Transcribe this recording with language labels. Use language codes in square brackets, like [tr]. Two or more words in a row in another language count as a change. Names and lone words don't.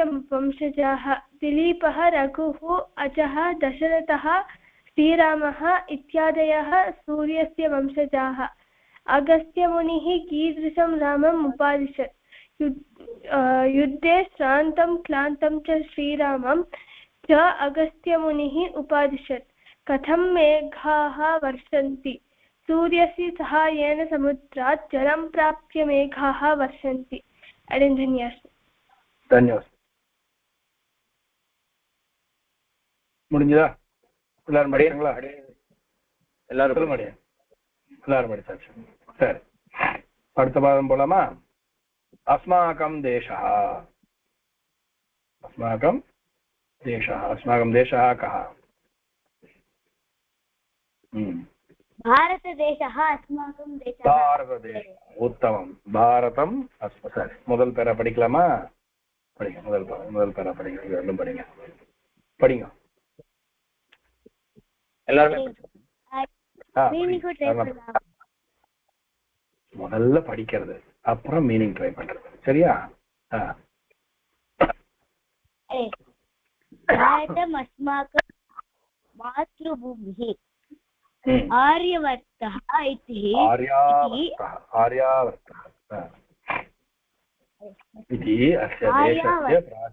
[sa] वंशजाः दिलीपः रघुः अजः दशरथः श्रीरामः इत्यादयः सूर्यस्य वंशजाः अगस्त्यमुनिः कीदृशं रामम् उपादिशत् युद्धे श्रान्तं क्लान्तं च श्रीरामं च अगस्त्यमुनिः उपादिशत् कथं मेघाः वर्षन्ति सूर्यस्य सहायेन समुद्रात् जलं प्राप्य मेघाः वर्षन्ति [ta] धन्यवाद முடிஞ்சதா எல்லாரும் படிக்கிறீங்களா எல்லாரும் படிச்சாச்சு சரி அடுத்த பாகம் போலாமா [sa] अस्माकं देशः कः भारतदेशः अस्माकं देशः भारतदेशः उत्तमं भारतम [ta] सரி முதல் பேரா படிக்கலாமா படிங்க முதல் பேரா படிங்க ரெண்டும் படிங்க எல்லாரும் முதல்ல படிக்கிறது அப்புறம் [en] meaning try [ta] பண்றது சரியா [sa] भारतम् अस्माकं मातृभूमिः आर्यवर्तः इति अस्य देशस्य